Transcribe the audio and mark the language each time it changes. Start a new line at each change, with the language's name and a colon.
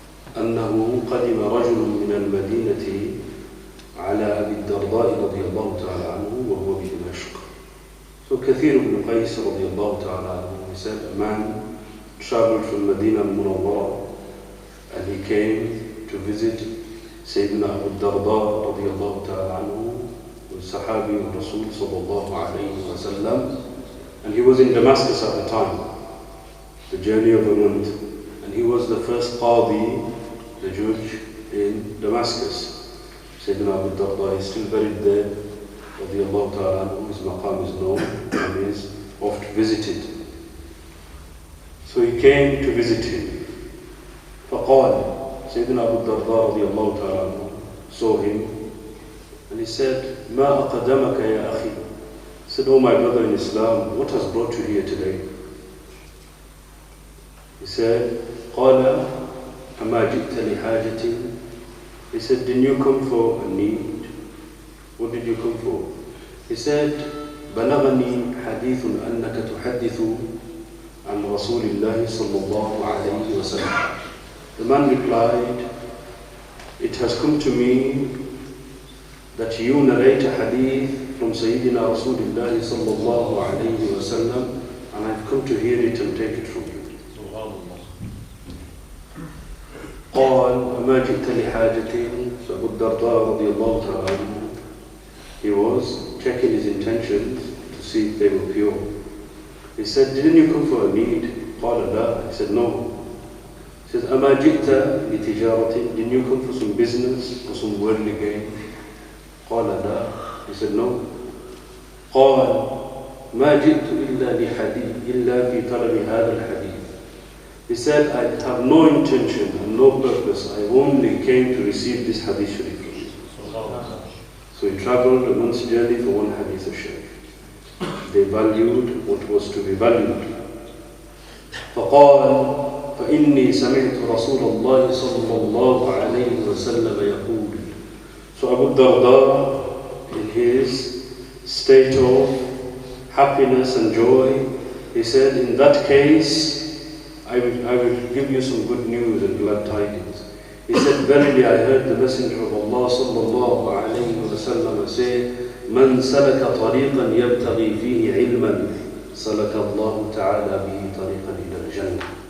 Arabic: أنه قدم رجل من المدينة على أبي الدرداء رضي الله تعالى عنه وهو بدمشق.
English: So Kathir ibn Qais
Arabic: رضي الله تعالى عنه,
English: he said, a man traveled from Medina al-Munawwara and he came to visit Sayyidina Abu Darda رضي الله تعالى عنه, who was Sahabi of Rasul sallallahu alayhi wa sallam, and he was in Damascus at the time, the journey of a month, and he was the first Qadi, the judge in Damascus. Sayyidina Abu Darda is still buried there, radiallahu ta'ala anhu. His maqam is known and is oft visited. So he came to visit him. فقال, Sayyidina Abu Darda radiallahu ta'ala anhu saw him and he said,
Arabic: ما أقدمك يا أخي.
English: He said, oh my brother in Islam, what has brought you here today? He said,
Arabic: قال أما جئت لحاجة.
English: He said, didn't you come for a need? What did you come for? He said,
Arabic: بلغني حديث أنك تحدث عن رسول الله صلى الله عليه وسلم.
English: The man replied, it has come to me that you narrate a hadith from Sayyidina Rasulullah sallallahu alayhi wa sallam, and I've come to hear it and take it from you.
Arabic: أما جئت لحاجة.
English: So Abu Darda radiallahu ta'ala, he was checking his intentions to see if they were pure. He said, didn't you come for a need?
Arabic: قال لا.
English: He said, no. He says,
Arabic: أما جئت لتجارة.
English: Didn't you come for some business or some worldly gain?
Arabic: قال لا.
English: He said, no.
Arabic: قال ما جئت إلا في طلب هذا الحديث.
English: He said, I have no intention and no purpose. I only came to receive this hadith sharif from you. So he traveled a month's journey for one hadith of Shaykh. They valued what was to be valued.
Arabic: فقال فإني سمعت رسول الله صلى الله عليه وسلم يقول.
English: So Abu Darda, in his state of happiness and joy, he said, in that case, I will give you some good news and glad tidings. He said, verily I heard the Messenger of Allah sallallahu alayhi wa sallam say,
Arabic: من سلك طريقا يبتغي فيه علما سلك الله تعالى به طريقا إلى الجنة.